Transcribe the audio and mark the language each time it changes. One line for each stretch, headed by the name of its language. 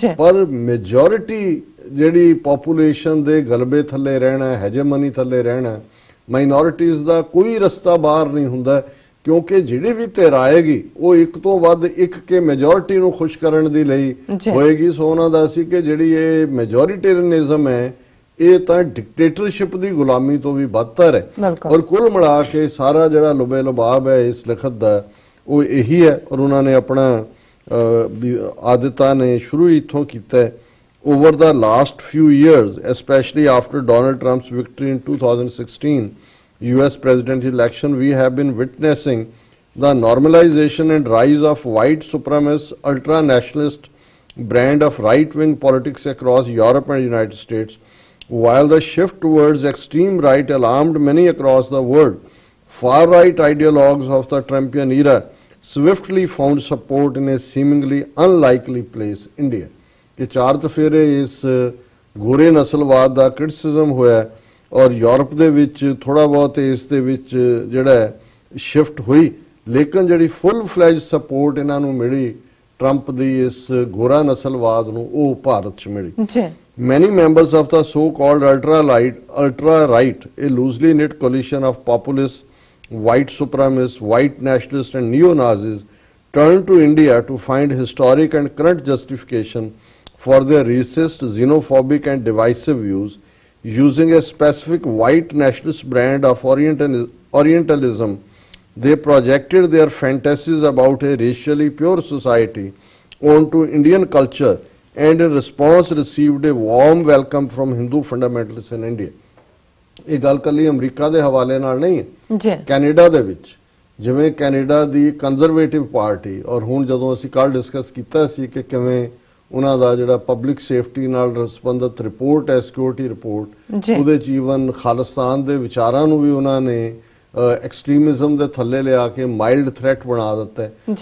Punjabi: ਪਰ ਮੈਜੋਰਿਟੀ ਜਿਹੜੀ ਪੋਪੂਲੇਸ਼ਨ ਦੇ ਗਲਬੇ ਥੱਲੇ ਰਹਿਣਾ, ਹੈਜੇਮਨੀ ਥੱਲੇ ਰਹਿਣਾ, ਮਾਈਨੋਰਿਟੀਜ਼ ਦਾ ਕੋਈ ਰਸਤਾ ਬਾਹਰ ਨਹੀਂ ਹੁੰਦਾ ਕਿਉਂਕਿ ਜਿਹੜੀ ਵੀ ਧਿਰ ਆਏਗੀ ਉਹ ਇੱਕ ਤੋਂ ਵੱਧ ਇੱਕ ਕੇ ਮੈਜੋਰਿਟੀ ਨੂੰ ਖੁਸ਼ ਕਰਨ ਦੇ ਲਈ ਹੋਏਗੀ। ਸੋ ਉਹਨਾਂ ਦਾ ਸੀ ਕਿ ਜਿਹੜੀ ਇਹ ਮੈਜੋਰਿਟੇਰੀਅਨਿਜ਼ਮ ਹੈ ਇਹ ਤਾਂ ਡਿਕਟੇਟਰਸ਼ਿਪ ਦੀ ਗੁਲਾਮੀ ਤੋਂ ਵੀ ਬਦਤਰ ਹੈ। ਔਰ ਕੁੱਲ ਮਿਲਾ ਕੇ ਸਾਰਾ ਜਿਹੜਾ ਲੁਬੇ ਲੁਬਾਬ ਹੈ ਇਸ ਲਿਖਤ ਦਾ ਉਹ ਇਹੀ ਹੈ। ਔਰ ਉਹਨਾਂ ਨੇ ਆਪਣਾ ਆਦਤਾਂ ਨੇ ਸ਼ੁਰੂ ਇੱਥੋਂ ਕੀਤਾ।
English: Over the last few years, especially after Donald Trump's victory in 2016 US presidential election, we have been witnessing the normalization and rise of white supremacist, ultra-nationalist brand of right-wing politics across Europe and United States. While the shift towards extreme right alarmed many across the world, far-right ideologues of the Trumpian era swiftly found support in a seemingly unlikely place, India.
Punjabi: ਕਿ ਚਾਰ ਚਫੇਰੇ ਇਸ ਗੋਰੇ ਨਸਲਵਾਦ ਦਾ criticism ਹੋਇਆ ਔਰ Europe ਦੇ ਵਿੱਚ ਥੋੜਾ ਬਹੁਤ ਇਸ ਦੇ ਵਿੱਚ ਜਿਹੜਾ ਸ਼ਿਫਟ ਹੋਈ, ਲੇਕਿਨ ਜਿਹੜੀ ਫੁੱਲ ਫਲੈਜ ਸਪੋਰਟ ਇਹਨਾਂ ਨੂੰ ਮਿਲੀ ਟਰੰਪ ਦੀ ਇਸ ਗੋਰਾ ਨਸਲਵਾਦ ਨੂੰ ਉਹ ਭਾਰਤ 'ਚ ਮਿਲੀ।
English: Many members of the so-called ultra-right, a loosely knit coalition of populists, white supremacists, white nationalists and neo-Nazis turned to India to find historic and current justification for their racist, xenophobic and divisive views, using a specific white nationalist brand of Orientalism. They projected their fantasies about a racially pure society onto Indian culture and in response received a warm welcome from Hindu fundamentalists in India.
Punjabi: ਇਹ ਗੱਲ ਕੱਲੀ America ਦੇ ਹਵਾਲੇ ਨਾਲ ਨਹੀਂ ਹੈ, Canada ਦੇ ਵਿੱਚ ਜਿਵੇਂ ਕੈਨੇਡਾ ਦੀ ਕੰਜ਼ਰਵੇਟਿਵ ਪਾਰਟੀ ਔਰ ਹੁਣ ਜਦੋਂ ਅਸੀਂ ਕੱਲ ਡਿਸਕਸ ਕੀਤਾ ਸੀ ਕਿ ਕਿਵੇਂ ਉਹਨਾਂ ਦਾ ਜਿਹੜਾ ਪਬਲਿਕ ਸੇਫਟੀ ਨਾਲ ਸੰਬੰਧਿਤ ਰਿਪੋਰਟ ਹੈ, ਸਿਕਿਉਰਿਟੀ ਰਿਪੋਰਟ, ਉਹਦੇ ਚ ਈਵਨ ਖਾਲਿਸਤਾਨ ਦੇ ਵਿਚਾਰਾਂ ਨੂੰ ਵੀ ਉਹਨਾਂ ਨੇ ਐਕਸਟ੍ਰੀਮਿਜ਼ਮ ਦੇ ਥੱਲੇ ਲਿਆ ਕੇ ਮਾਈਲਡ ਥ੍ਰੈਟ ਬਣਾ ਦਿੱਤਾ ਹੈ।